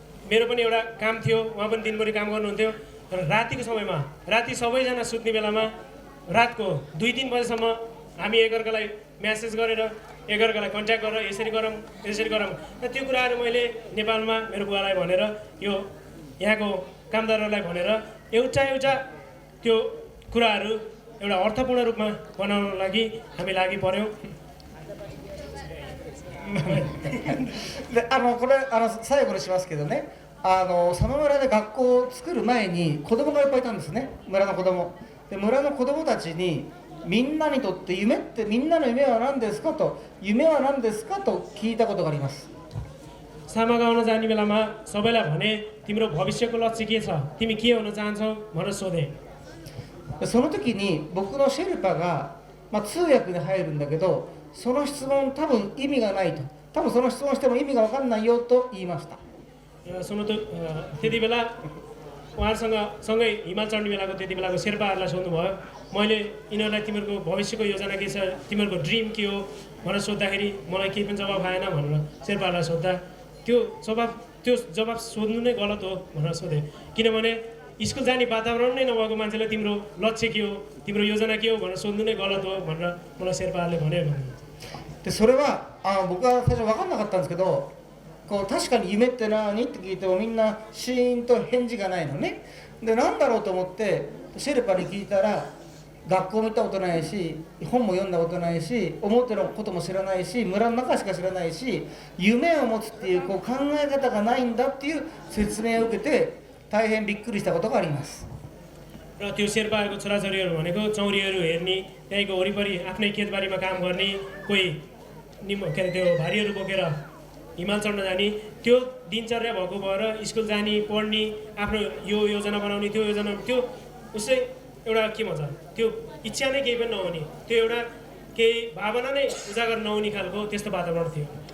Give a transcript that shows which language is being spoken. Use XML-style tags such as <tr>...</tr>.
<ne>मेरो पनि एउटा काम थियो उहाँ पनि दिनभरि काम गर्नुहुन्थ्यो र रातिको समयमा राति सबैजना सुत्ने बेलामा रातको 2-3 बजेसम्म हामी एकअर्कालाई म्यासेज गरेर एकअर्कालाई कन्ट्याक्ट गरेर यसरी गरौँ र त्यो कुराहरू मैले नेपालमा मेरो बुवालाई भनेर यो यहाँको कामदारहरूलाई भनेर एउटा त्यो कुराहरू एउटा अर्थपूर्ण रूपमा बनाउन लागि हामी लागि पर्यौँ।</ne> <ja>でこれ最後にしますけどね、佐野村で学校を作る前に子供がいっぱいいたんですね、村の子供で。村の子供たちにみんなにとって夢ってみんなの夢は何ですかと夢は何ですかと聞いたことがあります。</ja> <ne>सामा गाउन जाने बेलामा सबैलाई भने तिम्रो भविष्यको लक्ष्य के छ तिमी के हुन चाहन्छौ भनेर सोधे।</ne> <ja>その時に僕のシェルパが、通訳に入るんだけど、その質問多分意味がないと、多分その質問しても意味が分かんないよと言いました。</ja> <ne>त्यति बेला उहाँहरूसँग सँगै हिमाल चढ्ने बेलाको त्यति बेलाको शेर्पाहरूलाई सोध्नुभयो मैले यिनीहरूलाई तिमीहरूको भविष्यको योजना के छ तिमीहरूको ड्रिम के हो भनेर सोद्धाखेरि मलाई केही पनि जवाफ आएन भनेर शेर्पाहरूलाई सोद्धा त्यो जवाफ सोध्नु नै गलत हो भनेर सोधे किनभने स्कुल जाने वातावरण नै नभएको मान्छेलाई तिम्रो लक्ष्य के हो तिम्रो योजना के हो भनेर सोध्नु नै गलत हो भनेर मलाई शेर्पाहरूले भने।</ne> <ja>でそれは僕は最初分かんなかったんですけど、こう確かに夢って何って聞いてもみんなシーンと返事がないのね。で何だろうと思ってシェルパに聞いたら、学校も行ったことないし本も読んだことないし表のことも知らないし村の中しか知らないし夢を持つっていう考え方がないんだっていう説明を受けて大変びっくりしたことがあります。</ja> <ne>र त्यो शेर्पाहरूको छोराछोरीहरू भनेको चौरीहरू हेर्ने त्यहीँको वरिपरि आफ्नै खेतबारीमा काम गर्ने कोही के अरे त्यो भारीहरू बोकेर हिमाल चढ्न जाने त्यो दिनचर्या भएको भएर स्कुल जाने पढ्ने आफ्नो यो योजना बनाउने त्यो योजना त्यो उसै एउटा के भन्छ त्यो इच्छा नै केही पनि नहुने त्यो एउटा केही भावना नै उजागर नहुने खालको त्यस्तो वातावरण थियो।</ne>